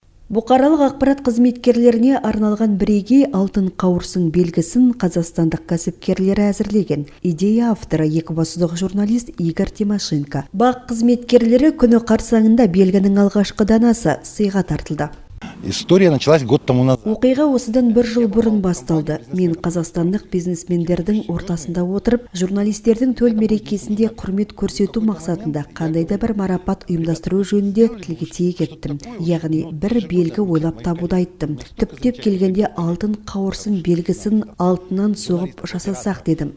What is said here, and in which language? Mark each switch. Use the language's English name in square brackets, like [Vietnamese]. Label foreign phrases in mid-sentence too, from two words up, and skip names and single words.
[Kazakh] Бұқаралық ақпарат қызметкерлеріне арналған бірегей алтын қауырсын белгісін қазақстандық кәсіпкерлері әзірлеген. Идея авторы екібастұздық журналист Игорь Тимошенко. Бақ қызметкерлері күні қарсаңында белгінің алғашқы данасы сыйға тартылды. [Russian] История началась год тому назад. [Kazakh] Оқиға осыдан бір жыл бұрын басталды. Мен қазақстандық бизнесмендердің ортасында отырып, журналистердің төл мерекесінде құрмет көрсету мақсатында қандай да бір марапат ұйымдастыру жөнінде тілге тиек еттім. Яғни бір белгі ойлап табуды айттым. Түптеп келгенде алтын қауырсын белгісін алтыннан соғып жасасақ дедім.